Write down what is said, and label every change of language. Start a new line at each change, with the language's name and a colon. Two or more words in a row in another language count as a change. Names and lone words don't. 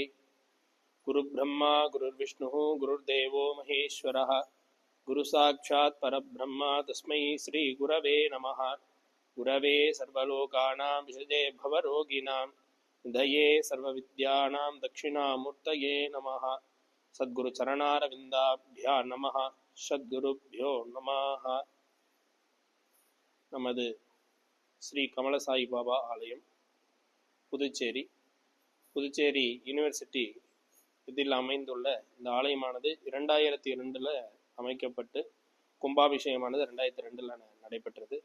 Sanskrit: गुरु ब्रह्मा गुरुर्विष्णु गुरुर्देवो महेश्वरः गुरु साक्षात् परब्रह्म तस्मै श्री गुरवे नमः। गुरवे सर्वलोकानां विषजे भवरोगिणां निधये सर्वविद्यानां दक्षिणामूर्तये नमः। सद्गुरु चरणारविन्दाभ्यां नमः। सद्गुरुभ्यो नमः।
Tamil: நமது ஸ்ரீ கமலசாயி பாபா ஆலயம் புதுச்சேரி யூனிவர்சிட்டி இதில் அமைந்துள்ள இந்த ஆலயமானது 2002 அமைக்கப்பட்டு கும்பாபிஷேகமானது 2002 நடைபெற்றது.